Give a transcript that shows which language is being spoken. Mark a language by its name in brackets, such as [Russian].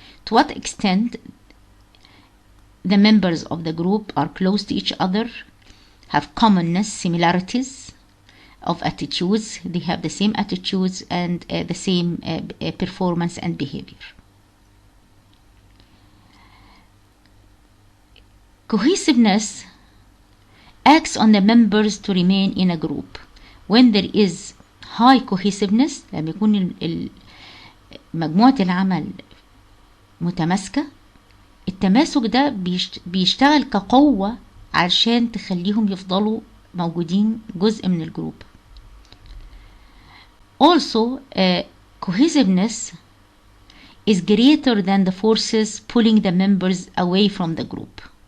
[English] To what extent the members of the group are close to each other, have commonness, similarities of attitudes, they have the same attitudes and the same performance and behavior. Cohesiveness acts on the members to remain in a group. When there is high cohesiveness، [Arabic] لما يكون مجموعة العمل متماسكة، التماسك ده بيشتغل كقوة علشان تخليهم يفضلوا موجودين جزء من الجروب. [English] Also, cohesiveness is greater than the forces pulling the members away from the group.